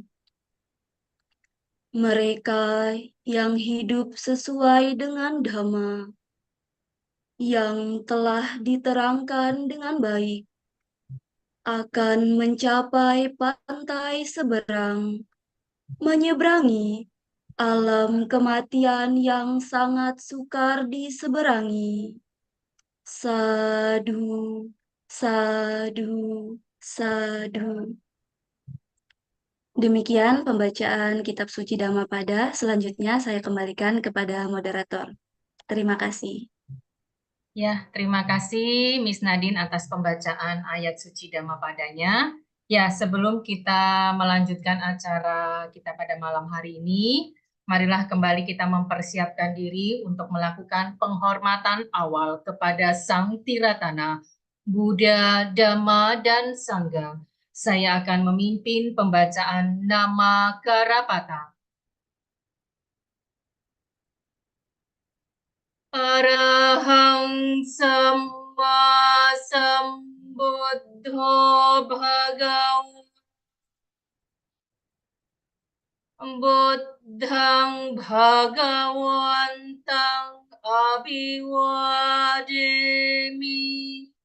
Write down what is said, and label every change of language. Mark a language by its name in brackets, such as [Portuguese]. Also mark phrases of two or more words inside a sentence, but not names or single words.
[Indonesian] Mereka yang hidup sesuai dengan Dhamma, yang telah diterangkan dengan baik, akan mencapai pantai seberang, menyeberangi alam kematian yang sangat sukar diseberangi. [Pali] Sadu, sadu, sadu. [Indonesian] Demikian pembacaan Kitab Suci Dhammapada. Selanjutnya saya kembalikan kepada moderator. Terima kasih. Ya, terima kasih Miss Nadine atas pembacaan ayat suci Dhammapadanya. Ya, sebelum kita melanjutkan acara kita pada malam hari ini, marilah kembali kita mempersiapkan diri untuk melakukan penghormatan awal kepada Sang Tiratana, Buddha, Dhamma, dan Sangha. Saya akan memimpin pembacaan nama Karapata. [Pali] Arahang Samma Sambuddho Bhagawa Buddhang Bhagawantang Abhiwademi